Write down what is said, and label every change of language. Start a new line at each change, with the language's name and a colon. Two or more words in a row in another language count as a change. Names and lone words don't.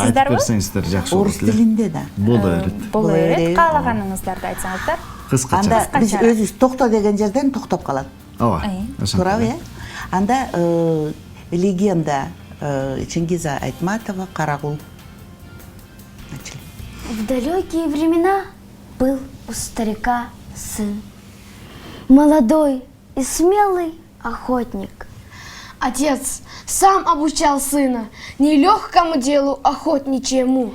Kyrgyz: Айтып берсеңиздер жакшы орус тилинде да. Боло берет. Боло берет. Каалаганыңыздарды айтсаңыздар. Кыскача. Анда биз Кыскача. өзүбүз токто деген жерден токтоп калат. Ооба. Туурабы, э?
Russian: Анда легенда Чингиза Айтматова «Карагул». Начали. В далекие времена был у старика сын, молодой и смелый охотник. Отец сам обучал сына нелегкому делу охотничьему.